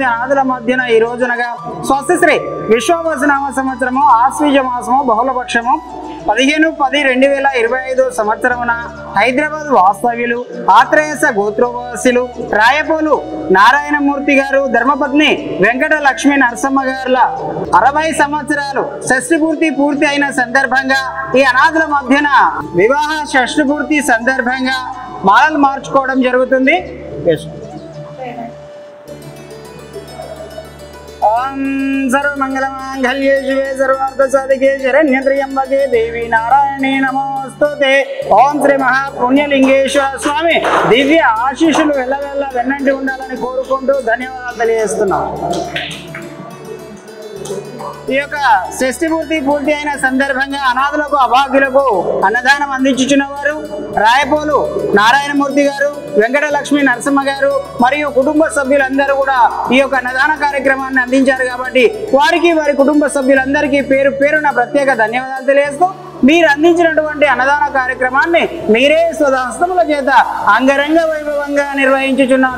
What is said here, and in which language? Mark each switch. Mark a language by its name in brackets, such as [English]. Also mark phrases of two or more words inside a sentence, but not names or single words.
[Telugu] అనాథుల మధ్యన ఈ రోజునగా స్వస్తిశ్రీ విశ్వావసనామ సంవత్సరము ఆశ్వీజ మాసము బహుళపక్షము 15/10/2025 సంవత్సరమున హైదరాబాద్ వాస్తవ్యులు ఆత్రేయస గోత్రోవాసులు రాయపోలు నారాయణమూర్తి గారు ధర్మపత్ని వెంకటలక్ష్మి నరసమ్మ గారుల 60 సంవత్సరాలు షష్ఠి పూర్తి అయిన సందర్భంగా ఈ అనాథుల మధ్యన వివాహ షష్ఠి పూర్తి సందర్భంగా మాలలు మార్చుకోవడం జరుగుతుంది. [Sanskrit] ओम सर्वमंगलमांगल्ये शिवे सर्वार्थसाधिके शरण्ये त्र्यंबके देवी नारायणी नमोस्तुते. [Telugu] ఓం శ్రీ మహాపుణ్యలింగేశ్వర స్వామి దివ్య ఆశీస్సులు ఎల్లవెల్ల వెన్నంటి ఉండాలని కోరుకుంటూ ధన్యవాదాలు తెలియజేస్తున్నాం. ఈ యొక్క షష్ఠి పూర్తి అయిన సందర్భంగా అనాథులకు అభాగ్యులకు అన్నదానం అందించుచున్నవారు రాయపోలు నారాయణమూర్తి గారు వెంకటలక్ష్మి నరసింహ గారు మరియు కుటుంబ సభ్యులందరూ కూడా ఈ యొక్క అన్నదాన కార్యక్రమాన్ని అందించారు కాబట్టి వారికి వారి కుటుంబ సభ్యులందరికీ పేరు పేరున ప్రత్యేక ధన్యవాదాలు తెలియజేస్తూ మీరు అందించినటువంటి అన్నదాన కార్యక్రమాన్ని మీరే స్వహస్తముల చేత అంగరంగ వైభవంగా నిర్వహించుచున్నారు.